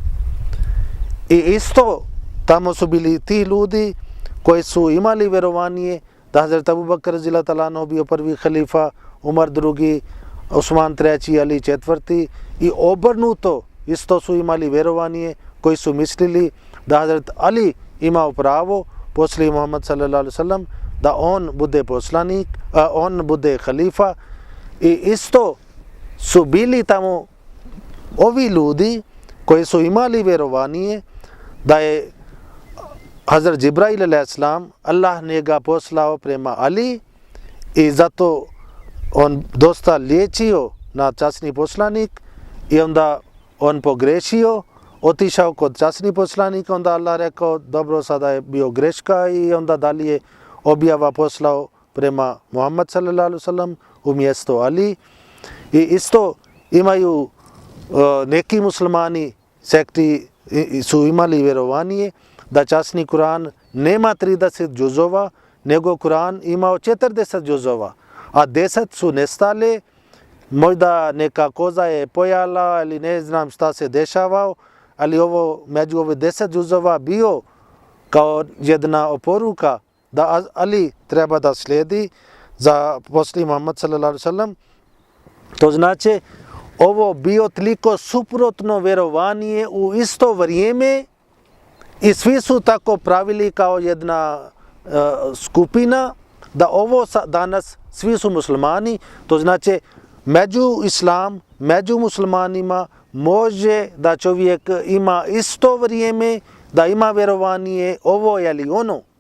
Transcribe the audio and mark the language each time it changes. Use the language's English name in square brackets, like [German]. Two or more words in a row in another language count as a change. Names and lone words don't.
[Bosnian] I isto tamo su bili ti ljudi koji su imali vjerovanje da Hazret Abu Bakr [Arabic] رضي الله عنه [Bosnian] bio prvi halifa, Umar drugi, Osman treći, Ali četvrti i obrnuto isto su imali vjerovanje koji su mislili da Hazret Ali imao pravo poslije Muhammed [Arabic] صلى الله عليه وسلم [Bosnian] da on bude poslanik, on bude halifa i isto su bili tamo ovi ljudi koji su imali vjerovanje da je Hazret Džibrail [Arabic] عليه السلام [Bosnian] Allah njega poslao prema Ali i zato on dosta liječio na časni poslanik i onda on pogrešio, otišao kod časni poslanika, onda Allah rekao dobro sada je bio greška i onda dalje objava poslao prema Muhammed [Arabic] صلى الله عليه وسلم [Bosnian] umjesto Ali. I isto imaju neki muslimani sekti su imali vjerovanje da časni Kur'an nema 30 džuzova, nego Kur'an imao 40 džuzova, a 10 su nestale, možda neka koza je pojala ili ne znam šta se dešavao, ali ovo među ove 10 džuzova bio kao jedna oporuka da Ali treba da slijedi za poslije Muhammed [Arabic] صلى الله عليه وسلم. [Bosnian] To znači ovo bio toliko suprotno vjerovanje u isto vrijeme i svi su tako pravili kao jedna skupina da ovo danas svi su muslimani. To znači među islam, među muslimanima može da čovjek ima isto vrijeme, da ima vjerovanje ovo ili ono.